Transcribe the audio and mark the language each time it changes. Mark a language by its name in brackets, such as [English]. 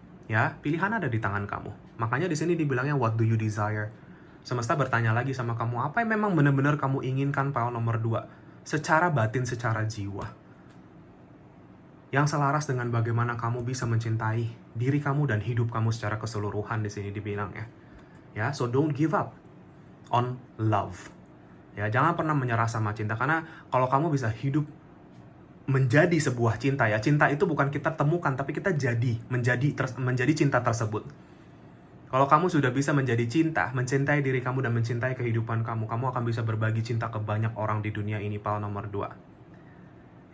[Indonesian] Ya, pilihan ada di tangan kamu. Makanya di sini dibilangnya [English] what do you desire? [Indonesian] Semesta bertanya lagi sama kamu, apa yang memang benar-benar kamu inginkan, Paul nomor 2? Secara batin, secara jiwa. Yang selaras dengan bagaimana kamu bisa mencintai diri kamu dan hidup kamu secara keseluruhan di sini dibilang ya. [English] Ya, so don't give up on love. [Indonesian] Ya, jangan pernah menyerah sama cinta, karena kalau kamu bisa hidup menjadi sebuah cinta ya, cinta itu bukan kita temukan tapi kita menjadi cinta tersebut. Kalau kamu sudah bisa menjadi cinta, mencintai diri kamu dan mencintai kehidupan kamu, kamu akan bisa berbagi cinta ke banyak orang di dunia ini, pal nomor 2.